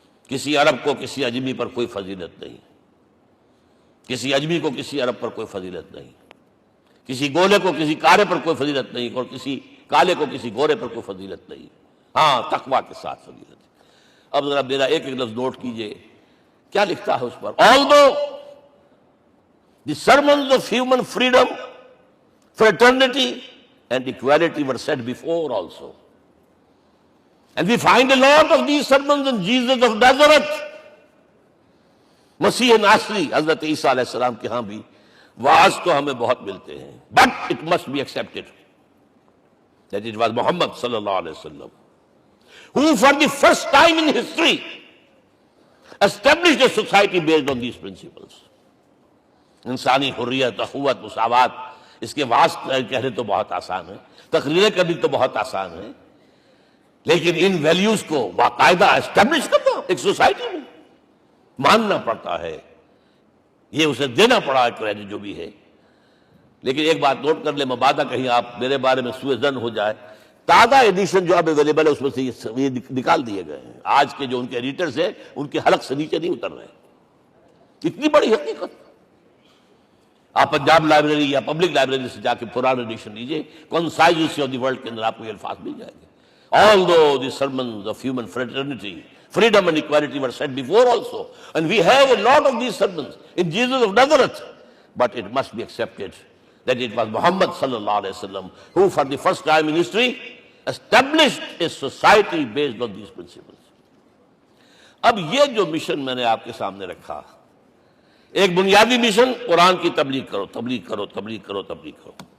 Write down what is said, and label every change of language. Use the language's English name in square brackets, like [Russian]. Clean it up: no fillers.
[Urdu] کسی عرب کو کسی عجمی پر کوئی فضیلت نہیں، کسی عجمی کو کسی عرب پر کوئی فضیلت نہیں، کسی گولے کو کسی کارے پر کوئی فضیلت نہیں، اور کسی کالے کو کسی گورے پر کوئی فضیلت نہیں. ہاں، تقوی کے ساتھ فضیلت. اب ذرا میرا ایک ایک لفظ نوٹ کیجئے، کیا لکھتا ہے اس پر. [English] Although the sermons of human freedom, fraternity and equality were said before also, and we find a lot of these sermons in Jesus of Nazareth. [Urdu] مسیح ناصری حضرت عیسیٰ علیہ السلام کے ہاں بھی واعظ تو ہمیں بہت ملتے ہیں، [English] but it must be accepted that it was Muhammad sallallahu alaihi wasallam who for the first time in history established a society based on these principles. [Urdu] انسانی حریت، اخوت، مساوات، اس کے واسطے کہنے تو بہت آسان ہے، تقریریں کرنی تو بہت آسان ہے، لیکن ان ویلیوز کو باقاعدہ اسٹیبلش کرنا ایک سوسائٹی میں ماننا پڑتا ہے. یہ اسے دینا پڑا ہے کریڈٹ جو بھی ہے. لیکن ایک بات نوٹ کر لیں، مبادہ کہیں آپ میرے بارے میں سوء ظن ہو جائے، تازہ ایڈیشن جو اب اویلیبل ہے اس میں سے یہ نکال دیے گئے ہیں. آج کے جو ان کے ایڈیٹرز ہیں ان کے حلق سے نیچے نہیں اتر رہے. اتنی بڑی حقیقت. آپ پنجاب لائبریری یا پبلک لائبریری سے جا کے پرانا ایڈیشن لیجئے، concise history of the world کے اندر آپ کو یہ الفاظ مل جائیں گے. [English] Although the sermons of human fraternity, freedom and equality were said before also, and we have a lot of these sermons in Jesus of Nazareth, but it must be accepted that it was Muhammad sallallahu alaihi wasallam who for the first time in history established a society based on these principles. [Urdu] اب یہ جو mission میں نے آپ کے سامنے رکھا، ایک بنیادی مشن، قرآن کی تبلیغ کرو، تبلیغ کرو، تبلیغ کرو، تبلیغ کرو.